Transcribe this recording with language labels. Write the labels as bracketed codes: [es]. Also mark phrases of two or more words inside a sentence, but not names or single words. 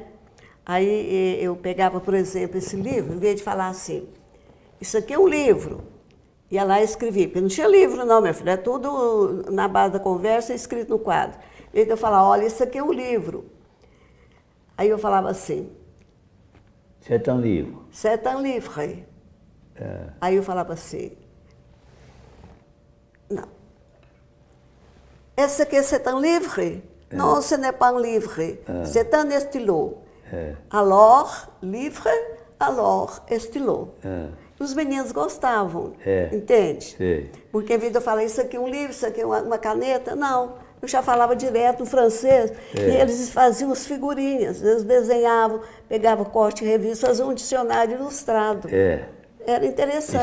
[pt] Aí eu pegava, por exemplo, esse livro, em vez de falar assim, isso aqui é um livro, ia lá e escrevia, porque não tinha livro não, meu filho, é tudo na base da conversa, escrito no quadro. Em vez de eu falar, olha, isso aqui é um livro. Aí eu falava assim, [fr] c'est un livre. C'est un livre. [pt] Aí eu falava assim, não. Esse aqui [fr] c'est un livre? Non, ce n'est pas un livre. C'est un stylo. Alors, livre, alors, stylo. [pt] Os meninos gostavam, entende? Sei. Porque em vez de eu falar, isso aqui é um livro, isso aqui é uma caneta, não. Eu já falava direto no francês, e eles faziam as figurinhas, eles desenhavam, pegavam corte em revista, faziam um dicionário ilustrado. Era interessante.